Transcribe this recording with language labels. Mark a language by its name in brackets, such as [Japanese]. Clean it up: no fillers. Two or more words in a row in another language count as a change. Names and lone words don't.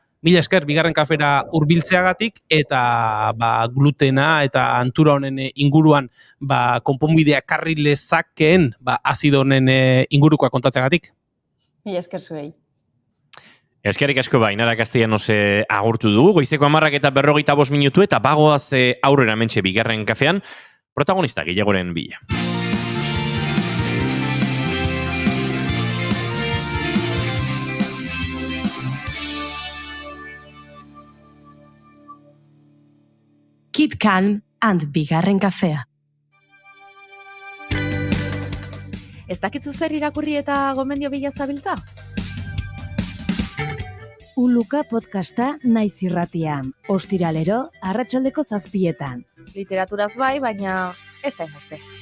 [Basque] Mila esker, bigarren kafera hurbiltzeagatik eta glutena eta antura honen inguruan konponbidea karri lezakeen azido honen ingurukoa kontatzeagatik. Mila esker zuei. Eskerrik asko Ainara Castellanos agurtu dugu, goizeko 10:45 minutu eta bagoaz aurrera mentxe bigarren kafean, protagonista gehiagoren bila. [English] Keep calm and bigarren kafea. [Basque] Ez dakitzu zer irakurri eta gomendio bila zabiltza? Uluka podcasta naiz irratian. Ostiralero, arratsaldeko 7:00. Literaturaz bai, baina ez da hainbeste.